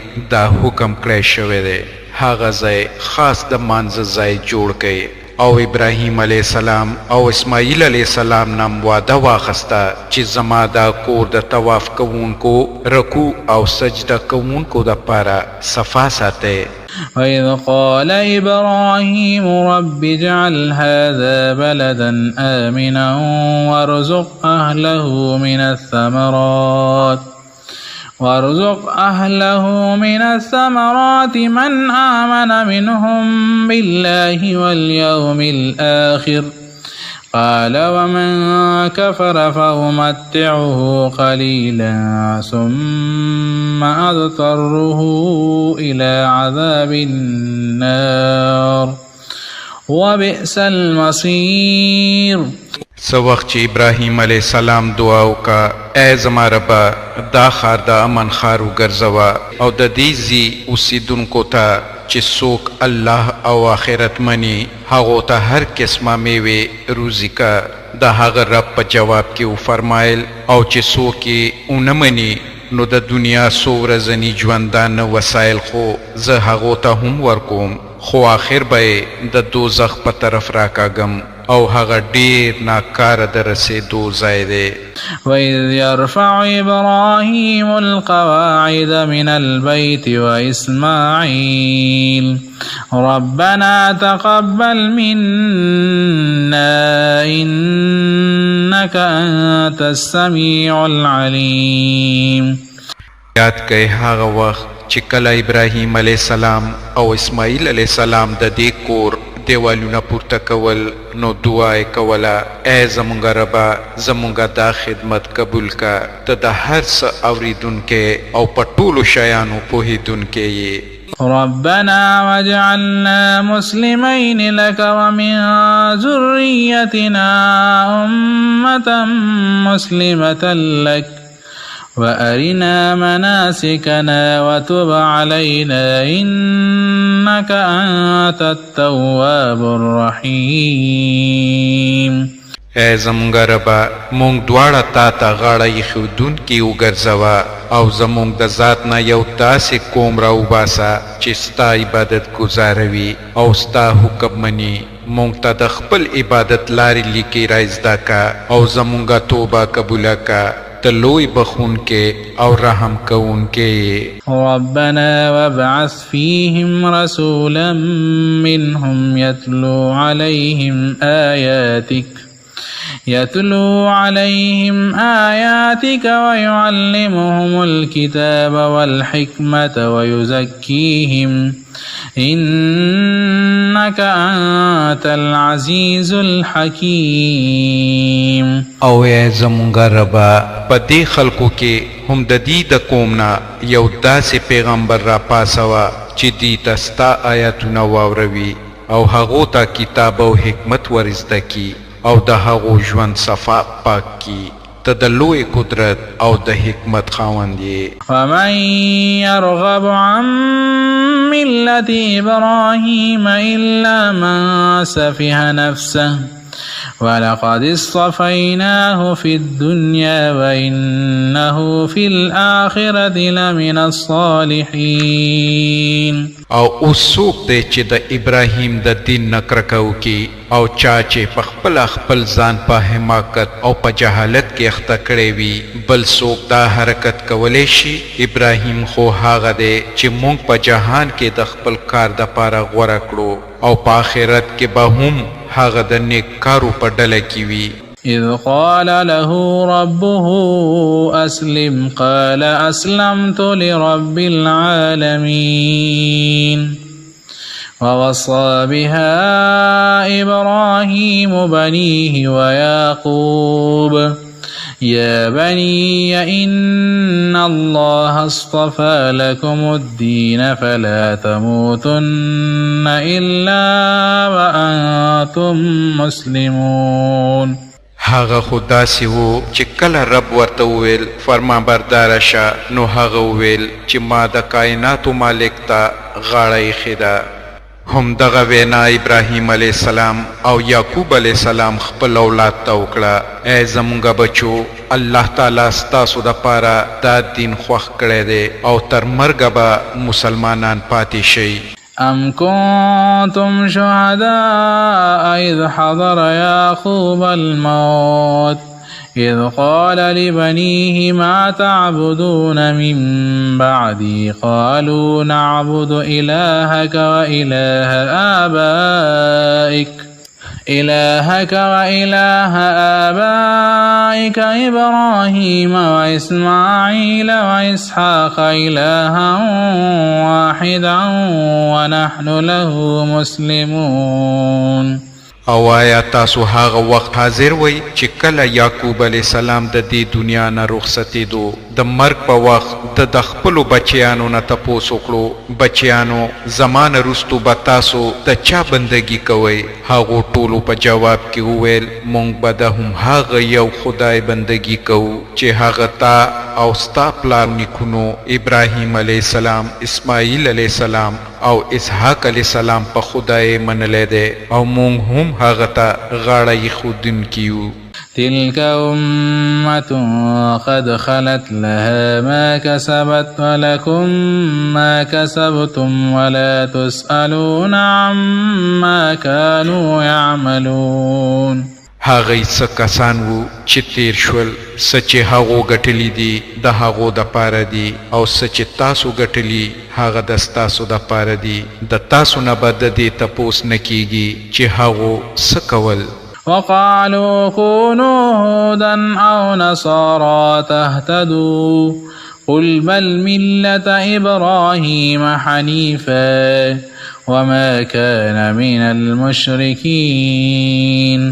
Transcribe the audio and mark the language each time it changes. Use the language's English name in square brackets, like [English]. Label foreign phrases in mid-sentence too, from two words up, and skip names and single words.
[Pashto] دا حکم کړی شوی دی. هغه ځای خاص د مانځه ځای جوړ کړي او ابراهیم [Arabic] علیه السلام [Pashto] او اسماعیل [Arabic] علیه السلام [Pashto] نام وعده واخسته چې زما دا کور د طواف کوونکو رکوع او سجده کوونکو دپاره صفا ساتئ. [Arabic] وإذ قال إبراهيم رب اجعل هذا بلدا آمنا وارزق أهله من الثمرات من آمن منهم بالله واليوم الآخر قال ومن كفر فأمتعه قليلا ثم أضطره إلى عذاب النار وبئس المصير. [Pashto] سو وخت چې ابراهیم [Arabic] علیه السلام [Pashto] دعا وکړه ای زما ربه دا ښار د امن ښار وګرځوه او د دې ځي اوسېدونکو ته چې څوک الله او آخرت مني هغو ته هر قسمه میوې روزي که. د هغه رب په جواب کې وفرمایل او چې څوک یې ونه مني نو د دنیا څو ورځني ژوندانه وسایل خو زه هغو ته هم ورکوم خو آخر به د دوزخ په طرف راکاږم او هغه ډیر ناکاره د رسېدو ځای دی. [Arabic] وإذ يرفع إبراهيم القواعد من البيت وإسماعيل ربنا تقبل منا إنك أنت السميع العليم. [Pashto] یاد کئ هغه وخت چې کله ابراهیم [Arabic] علیه السلام [Pashto] او اسماعیل [Arabic] علیه السلام [Pashto] د دې کور دیوالونه پورته کول نو دعا یې کوله ای زمونږ ربه زمونږ دا خدمت قبول که ته د هر څه اورېدونکی او په ټولو شیانو پوهېدونکی یې. [Arabic] ربنا واجعلنا مسلمين لك ومن ذريتنا أمة مسلمة لك وأرنا مناسكنا وتب علينا إنك أنت التواب الرحيم. [Pashto] ای زمونږ ربه مونږ دواړه تا ته غاړه ایښودونکي وګرځوه او زمونږ د ذات نه یو داسې قوم راوباسه چې ستا عبادت ګزاروي او ستا حکم مني. مونږ ته د خپل عبادت لارې لیکې را زده که او زمونږ توبه قبوله که ته لوی بخونکې او رحم کوونکې. [Arabic] ربنا وابعث فيهم رسولا منهم يتلو عليهم آياتك ويعلمهم الكتاب والحكمة ويزكيهم إنك إنك أنت العزيز الحكيم. [Pashto] او ای زمونږ ربا په دې خلکو کې هم د دې د قومنا یو داسې پیغمبر را پاسوه چې دې ته ستا آیاتونه واوروي او هغو ته کتاب او حکمت ور زده کي او د هغو ژوند صفا پاک کی. ته د لوی قدرت او د حکمت خاوند یې. [Arabic] ومن يرغب عن ملة إبراهيم إلا من سفه نفسه ولقد اصطفيناه في الدنيا وإنه في الآخرة لمن الصالحين. [Pashto] او اوس څوک دی چې د ابراهیم د دین نه کرکه وکړي او چا چې په خپل ځان په حماقت او په جهالت کې اخته کړی وي بل څوک دا حرکت کولی شي؟ ابراهیم خو هغه دی چې موږ په جهان کې د خپل کار دپاره غوره کړو او په آخرت کې به هم هغه د نیک کارو په ډله کې وي. [Arabic] إذ قال له ربه أسلم قال أسلمت لرب العالمين. ووصى بها إبراهيم بنيه ويعقوب يا بني إن الله اصطفى لكم الدين فلا تموتن إلا وأنتم مسلمون. [Pashto] هغه خو داسې و چې کله رب ورته وویل فرمانبرداره شه نو هغه وویل چې ما د کائناتو مالک ته غاړه ایښې ده. هم دغه وینا ابراهیم [Arabic] علیه السلام [Pashto] او یعقوب [Arabic] علیه السلام [Pashto] خپل اولاد ته وکړه. ای زمونږ بچو [Arabic] الله تعالی [Pashto] ستاسو دپاره دا دین خوښ کړی دی او تر مرګه به مسلمانان پاتې شئ. [Arabic] أم كنتم شهداء إذ حضر يعقوب الموت إذ قال لبنيه ما تعبدون من بعدي قالوا نعبد إلهك وإله آبائك إبراهيم وإسماعيل وإسحاق إلها واحدا ونحن له مسلمون. [Pashto] او آیا تاسو هغه وخت حاضر وئ چې کله یعقوب [Arabic] علیه السلام [Pashto] د دې دنیا نه رخصتېدو د مرګ په وخت د خپلو بچیانو نه تپوس وکړو بچیانو زما نه وروستو به تاسو د چا بندګي کوئ؟ هغو ټولو په جواب کې وویل موږ به د هم هغه یو خدای بندګي کوو چې هغه تا او ستا پلار نیکونو ابراهیم [Arabic] علیه السلام [Pashto] اسماعیل [Arabic] علیه السلام [Pashto] او اسحاق [Arabic] علیه السلام [Pashto] په خدای منلی دی او موږ هم هغه ته غاړه ایښودونکي یو. [Arabic] تلك أمة قد خلت لها ما كسبت ولكم ما كسبتم ولا تسألون عما كانوا يعملون. [Pashto] هغه څه کسان وو چې تیر شول څه چې هغو ګټلي دي د هغو دپاره دي او څه چې تاسو ګټلي هغه د ستاسو دپاره دي د تاسو نه به د دې تپوس نه کیږي چې هغو څه کول. [Arabic] وقالوا كونوا هودا أو نصارى تهتدوا قل بل ملة إبراهيم حنيفا وما كان من المشركين.